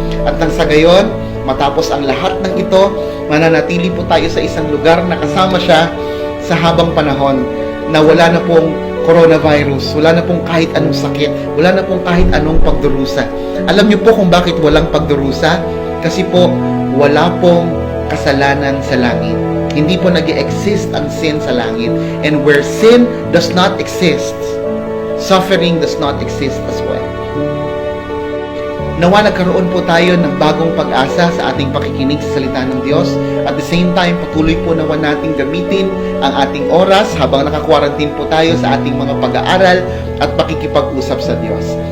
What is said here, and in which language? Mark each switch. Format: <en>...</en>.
<tl>At nang sa gayon, matapos ang lahat ng ito, mananatili po tayo sa isang lugar na kasama siya sa habang panahon na wala na pong coronavirus, wala na pong kahit anong sakit, wala na pong kahit anong pagdurusa. Alam niyo po kung bakit walang pagdurusa? Kasi po, wala pong kasalanan sa langit. Hindi po nag-exist ang sin sa langit.</tl> <en>And where sin does not exist, suffering does not exist as well.</en> <tl>Nawa nagkaroon po tayo ng bagong pag-asa sa ating pakikinig sa salita ng Diyos.</tl> <en>At the same time,</en> <tl>patuloy po nawa nating gamitin ang ating oras habang naka-quarantine po tayo sa ating mga pag-aaral at pakikipag-usap sa Diyos.</tl>